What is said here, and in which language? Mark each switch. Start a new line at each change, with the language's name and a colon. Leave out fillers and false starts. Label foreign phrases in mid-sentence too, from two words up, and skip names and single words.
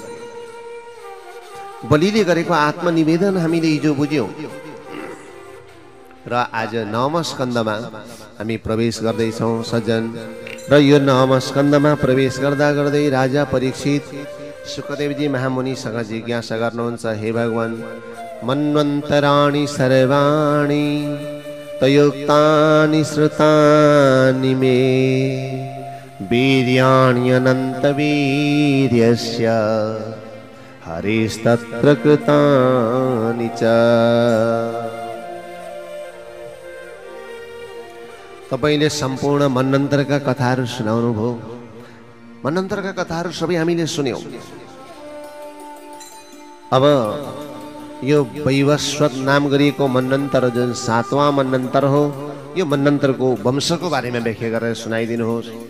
Nepali: बलिले गरेको आत्मनिवेदन हामीले हिजो बुझ्यौँ र आज 9औं स्कन्धमा हामी प्रवेश गर्दैछौँ सज्जन। र यो 9औं स्कन्धमा प्रवेश गर्दा गर्दै राजा परीक्षित सुखदेवजी महामुनिसँग जिज्ञासा गर्नुहुन्छ,
Sanskrit: हे भगवान, मन्वन्तराणि सर्वाणि तयोक्तानि श्रुतानि मे वीर्याण्यनन्तवीर्यस्य हरिस्तत्र कृतानि च।
Nepali: तपाईले सम्पूर्ण मन्वन्तरका कथाहरू सुनाउनुभयो। मन्वन्तरका कथाहरू सबै हामीले सुन्यौँ। अब यो वैवस्वत नाम गरिएको मन्वन्तर जुन 7वां मन्वन्तर हो, यो मन्वन्तरको वंशको बारेमा व्याख्या गरेर सुनाइदिनुहोस्।